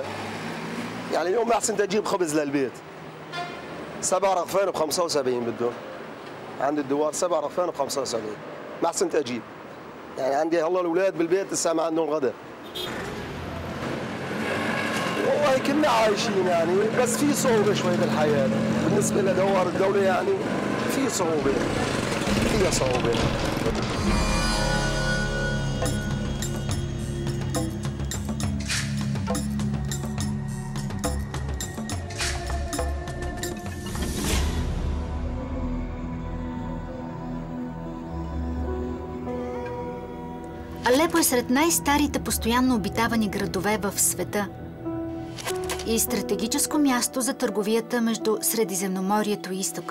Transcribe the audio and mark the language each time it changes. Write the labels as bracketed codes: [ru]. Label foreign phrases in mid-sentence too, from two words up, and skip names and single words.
[ar] يعني اليوم أحسن تجيب خبز للبيت 7 رغفان ب 75 بدهم عند الدوار، 7 رغفان ب 75 ما أحسن تجيب. يعني عندي هلا الأولاد بالبيت لسه ما عندهم غدا. والله كنا عايشين يعني، بس في صعوبة شوي بالحياة بالنسبة لدوار الدولة، يعني في صعوبة، فيها صعوبة. [bg] Алепо е сред най-старите постоянно обитавани градове в света и стратегическо място за търговията между Средиземноморието и изтока.